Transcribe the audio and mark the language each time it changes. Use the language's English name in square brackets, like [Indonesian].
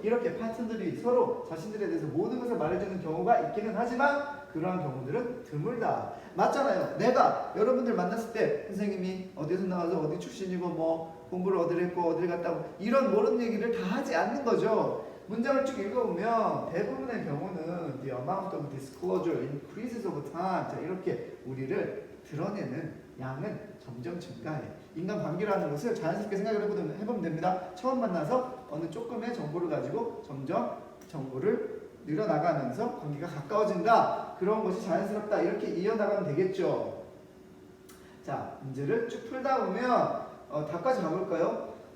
[Korean] 이렇게 파트너들이 서로 자신들에 대해서 모든 것을 말해주는 경우가 있기는 하지만 그러한 경우들은 드물다. 맞잖아요. 내가 여러분들 만났을 때 선생님이 어디서 나와서 어디 출신이고 뭐 공부를 어디를 했고 어디를 갔다 오고 이런 모든 얘기를 다 하지 않는 거죠. 문장을 쭉 읽어보면 대부분의 경우는 [English] the amount of disclosure increases over time. [Korean] 자, 이렇게 우리를 드러내는 양은 점점 증가해. 인간관계라는 것을 자연스럽게 생각을 해보면 됩니다. 처음 만나서 어느 조금의 정보를 가지고 점점 정보를 늘어나가면서 관계가 가까워진다. 그런 것이 자연스럽다. 이렇게 이어나가면 되겠죠. 자, 문제를 쭉 풀다 보면 다까지 가볼까요?